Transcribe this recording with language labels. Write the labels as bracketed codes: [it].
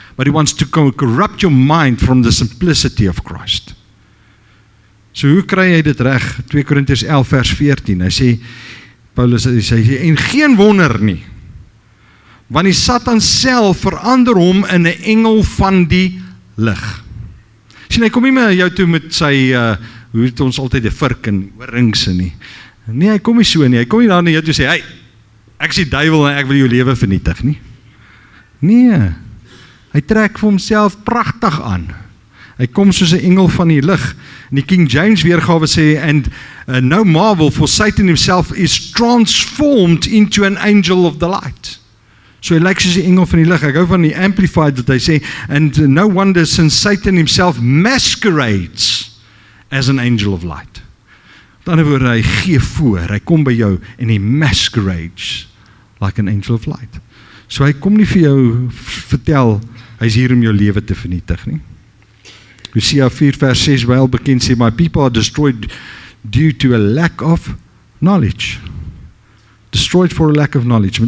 [en] But he wants to corrupt your mind from the simplicity of Christ. [af] So hoe kry hy dit reg? 2 Korintiërs 11 vers 14. Hy sê, Paulus sê, en geen wonder nie, want die Satan self verander hom in 'n engel van die lig. Sien, hy kom nie meer jou toe met sy, hoe het ons altyd 'n vurk en oorringse nie. Nee, hy kom nie so nie. Hy kom nie daar na jou toe sê, hey, ek is die duiwel en ek wil jou lewe vernietig nie. Nee, hy trek vir homself pragtig aan. Hy kom soos 'n engel van die lig. En die King James weergawe sê, [en] and no marvel, for Satan himself is transformed into an angel of the light. [af] So hy lyk soos 'n engel van die lig. Ek hou van die Amplified wat hy sê, [en] and no wonder since Satan himself masquerades as an angel of light. [af] Op 'n ander woorde, hy gee voor, hy kom by jou en hy [en] masquerades like an angel of light. [af] So hy kom nie vir jou vertel, hy is hier om jou lewe te vernietig nie. Hosea 4 vers 6 wel bekend sê, [en] my people are destroyed due to a lack of knowledge. Destroyed for a lack of knowledge.